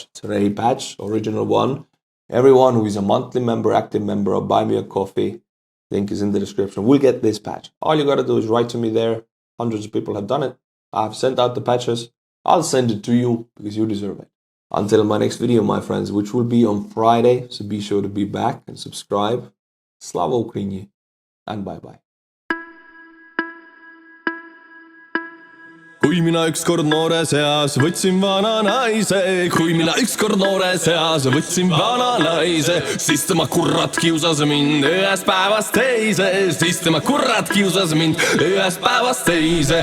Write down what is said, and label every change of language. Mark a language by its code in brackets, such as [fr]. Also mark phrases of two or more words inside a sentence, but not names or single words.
[en] It's a Rehi patch, original one. Everyone who is a monthly member, active member of Buy Me a Coffee, link is in the description, will get this patch. All you gotta do is write to me there. Hundreds of people have done it. I've sent out the patches. I'll send it to you because you deserve it. Until my next video, my friends, which will be on Friday. So be sure to be back and subscribe. Slava Ukraini and bye-bye. [et] Kui mina ükskord noores eas võtsin vana naise, kui mina ükskord noores eas võtsin vana naise, siis tema kurat kiusas mind ühest päevast teise, siis tema kurat kiusas mind ühest päevast teise.